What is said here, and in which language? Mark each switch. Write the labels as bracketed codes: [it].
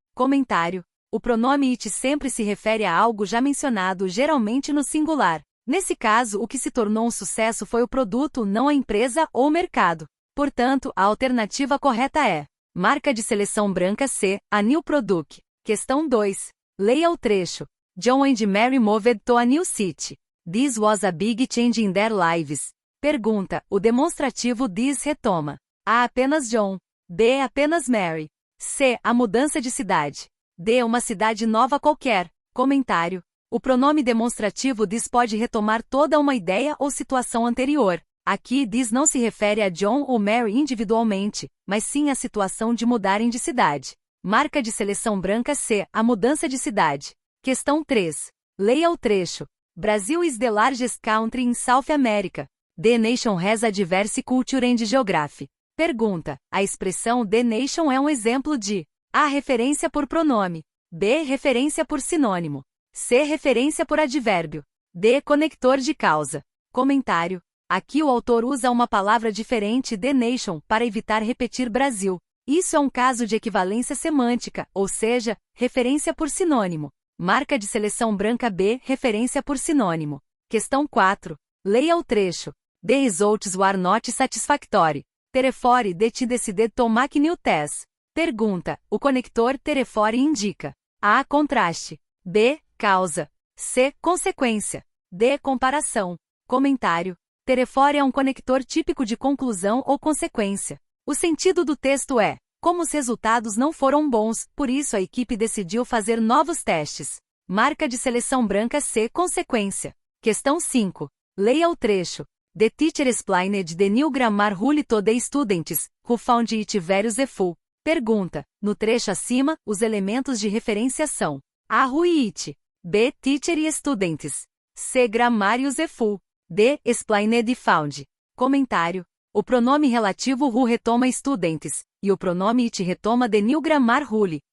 [pt] Comentário: o pronome it sempre se refere a algo já mencionado, geralmente no singular. Nesse caso, o que se tornou um sucesso foi o produto, não a empresa ou mercado. Portanto, a alternativa correta é marca de seleção branca C, a new product. Questão 2. Leia o trecho. [en] John and Mary moved to a new city. This was a big change in their lives. [pt] Pergunta: o demonstrativo this retoma A. Apenas John. B. Apenas Mary. C. A mudança de cidade. D. Uma cidade nova qualquer. Comentário: o pronome demonstrativo this pode retomar toda uma ideia ou situação anterior. Aqui this não se refere a John ou Mary individualmente, mas sim à situação de mudarem de cidade. Marca de seleção branca C. A mudança de cidade. Questão 3. Leia o trecho. [en] Brazil is the largest country in South America. The nation has a diverse culture and geography. [pt] Pergunta: a expressão the nation é um exemplo de A. Referência por pronome. B. Referência por sinônimo. C. Referência por advérbio. D. Conector de causa. Comentário: aqui o autor usa uma palavra diferente the nation para evitar repetir Brasil. Isso é um caso de equivalência semântica, ou seja, referência por sinônimo. Marca de seleção branca B. Referência por sinônimo. Questão 4. Leia o trecho. [en] The results were not satisfactory. Therefore, the team decided to make new tests. [pt] Pergunta: o conector therefore indica A. Contraste. B. Causa. C. Consequência. D. Comparação. Comentário: therefore é um conector típico de conclusão ou consequência. O sentido do texto é: como os resultados não foram bons, por isso a equipe decidiu fazer novos testes. Marca de seleção branca C. Consequência. Questão 5. Leia o trecho. [en] The teacher explained the new grammar rule to the students, who found it very useful. [pt] Pergunta: no trecho acima, os elementos de referência são A. [en] Rule e it. B. Teacher e students. C. Grammar e useful. D. Explained e found. [pt] Comentário: o pronome relativo who retoma students, e o pronome it retoma the new grammar rule.